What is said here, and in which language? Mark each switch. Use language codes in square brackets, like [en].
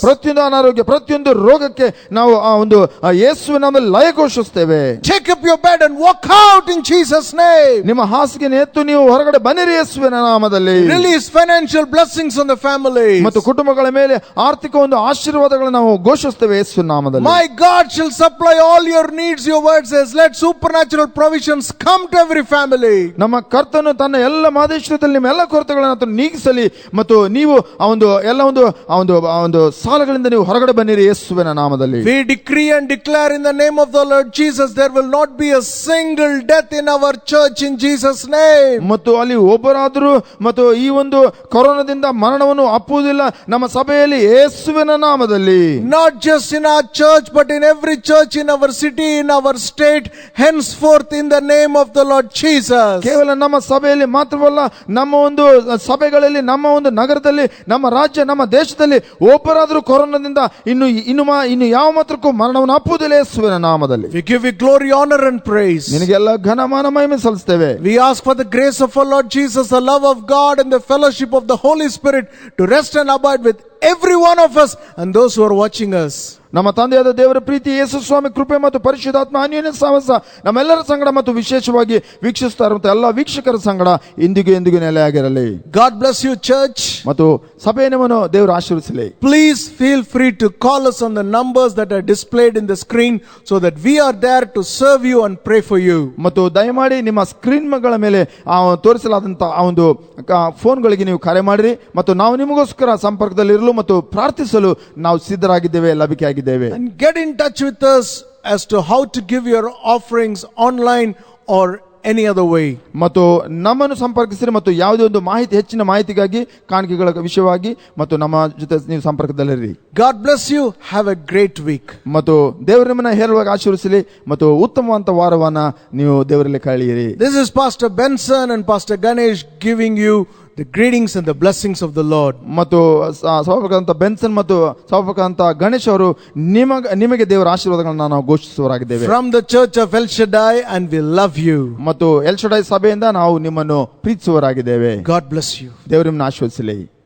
[kn] ಪ್ರತಿಯೊಂದು ಅನಾರೋಗ್ಯ, ಪ್ರತಿಯೊಂದು ರೋಗಕ್ಕೆ ನಾವು ಆ ಒಂದು ಯೇಸುವಿನ ನಾಮದಲ್ಲಿ ಲಯ ಘೋಷಿಸ್ತೇವೆ. [en] Take up your bed and walk out in Jesus' name. [kn] ನಿಮ್ಮ ಹಾಸಿಗೆ ಎತ್ತು ನೀವು ಹೊರಗಡೆ ಬನ್ನಿರಿ ಯೇಸುವಿನ ನಾಮದಲ್ಲಿ. [en] Release financial blessings on the family. [kn] ಮತ್ತು ಕುಟುಂಬಗಳ ಮೇಲೆ ಆರ್ಥಿಕ ಒಂದು ಆಶೀರ್ವಾದಗಳನ್ನು ನಾವು ಘೋಷಿಸ್ತೇವೆ ಯೇಸುವಿನ ನಾಮದಲ್ಲಿ. [en] My God shall supply all your needs. Your word says, let supernatural provisions come to every family. [kn] ನಮ್ಮ ಕರ್ತನು ತನ್ನ ಎಲ್ಲ ಮಾದೇಶದಲ್ಲಿ ನಿಮ್ಮ ಎಲ್ಲ ಕೊರತೆಗಳನ್ನು ನೀಗಿಸಲಿ ಮತ್ತು ನೀವು ಆ ಒಂದು ಸಾಲಗಳಿಂದ ನೀವು ಹೊರಗಡೆ ಬನ್ನಿರಿ ಯೇಸುವಿನ ನಾಮದಲ್ಲಿ. [en] We decree and declare in the name of the Lord Jesus, there will not be a single death in our church in Jesus' name. [kn] ಮತ್ತು ಅಲ್ಲಿ ಒಬ್ಬರಾದರೂ ಮತ್ತು ಈ ಒಂದು ಕೊರೋನಾದಿಂದ ಮರಣವನ್ನು ಅಪ್ಪುವುದಿಲ್ಲ ನಮ್ಮ ಸಭೆಯಲ್ಲಿ ಯೇಸುವಿನ ನಾಮದಲ್ಲಿ. [en] Not just in our church, but in every church in our city, in our state, henceforth in the name of the Lord Jesus. [kn] ಕೇವಲ ನಮ್ಮ ಸಭೆಯಲ್ಲಿ ಮಾತ್ರವಲ್ಲ, ನಮ್ಮ ಒಂದು ಸಭೆಗಳಲ್ಲಿ, ನಮ್ಮ ಒಂದು ನಗರದಲ್ಲಿ, ನಮ್ಮ ರಾಜ್ಯ, ನಮ್ಮ ದೇಶದಲ್ಲಿ ಒಬ್ಬರಾದರೂ ಕೊರೋನಾದಿಂದ ಇನ್ನು ಯಾವ ಮಾತ್ರಕ್ಕೂ ಮರಣವನ್ನು ಅಪ್ಪುವುದಿಲ್ಲ ಯೇಸುವಿನ ನಾಮದಲ್ಲಿ. [en] We give you glory, honor and praise. [kn] ನಿನಗೆಲ್ಲ ಘನಮಾನ ಮಹಿಮೆ ಸಲ್ಲಿಸ್ತೇವೆ. [en] We ask for the grace of our Lord Jesus, the love of God and the fellowship of the Holy Spirit to rest and abide with every one of us and those who are watching us. [kn] ನಮ್ಮ ತಂದೆಯಾದ ದೇವರ ಪ್ರೀತಿ, ಯೇಸು ಸ್ವಾಮಿ ಕೃಪೆ ಮತ್ತು ಪರಿಶುದ್ಧಾತ್ಮ ಅನ್ಯೋನ್ಯ ಸಹವಾಸ ನಮ್ಮೆಲ್ಲರ ಸಂಗಡ ಮತ್ತು ವಿಶೇಷವಾಗಿ ವೀಕ್ಷಿಸ್ತಾ ಇರುವಂತ ಎಲ್ಲ ವೀಕ್ಷಕರ ಸಂಗಡ ಇಂದಿಗೂ ನೆಲೆಯಾಗಿರಲಿ. [en] God bless you, church. [kn] ಮತ್ತು ಸಭೆ ನಿಮ್ಮನ್ನು ದೇವರು ಆಶೀರ್ವದಿಸಲಿ. [en] Please feel free to call us on the numbers that are displayed in the screen so that we are there to serve you and pray for you. [kn] ಮತ್ತು ದಯಮಾಡಿ ನಿಮ್ಮ ಸ್ಕ್ರೀನ್ಗಳ ಮೇಲೆ ತೋರಿಸಲಾದಂತ ಆ ಒಂದು ಫೋನ್ಗಳಿಗೆ ನೀವು ಕರೆ ಮಾಡಿರಿ ಮತ್ತು ನಾವು ನಿಮಗೋಸ್ಕರ ಸಂಪರ್ಕದಲ್ಲಿರಲು ಮತ್ತು ಪ್ರಾರ್ಥಿಸಲು ನಾವು ಸಿದ್ಧರಾಗಿದ್ದೇವೆ, ಲಭಿಕೆಯಾಗಿದ್ದೇವೆ. [en] And get in touch with us as to how to give your offerings online or any other way. [kn] ಮತ್ತು ನಮ್ಮನ್ನು ಸಂಪರ್ಕಿಸಿರಿ ಮತ್ತು ಯಾವುದೇ ಒಂದು ಹೆಚ್ಚಿನ ಮಾಹಿತಿಗಾಗಿ ಕಾಣಿಕೆಗಳ ವಿಷಯವಾಗಿ ಮತ್ತು ನಮ್ಮ ಜೊತೆ ನೀವು ಸಂಪರ್ಕದಲ್ಲಿರಿ. [en] God bless you. Have a great week. [kn] ಮತ್ತು ದೇವರು ನಿಮ್ಮನ್ನ ಹೇರಳವಾಗಿ ಆಶೀರ್ವದಿಸಲಿ ಮತ್ತು ಉತ್ತಮವಾದ ವಾರವನ್ನ ನೀವು ದೇವರಲ್ಲಿ ಕಳೆಯಿರಿ. [en] This is Pastor Benson and Pastor Ganesh giving you the greetings and the blessings of the Lord. [kn] ಮತ್ತು ಸಹೋದರರಂತ ಬೆನ್ಸನ್ ಮತ್ತು ಸಹೋದರರಂತ ಗಣೇಶ್ ಅವರು ನಿಮಗೆ ದೇವರ ಆಶೀರ್ವಾದಗಳನ್ನು ನಾವು ಘೋಷಿಸುವರಾಗಿದ್ದೇವೆ. [en] From the Church of El Shaddai, and we love you. [kn] ಮತ್ತು ಎಲ್ ಶಡೈ ಸಭೆಯಿಂದ ನಾವು ನಿಮ್ಮನ್ನು ಪ್ರೀತಿಸುವರಾಗಿದ್ದೇವೆ. [en] God bless you. [kn] ದೇವರು ನಿಮ್ಮನ್ನು ಆಶೀರ್ವದಿಸಲಿ.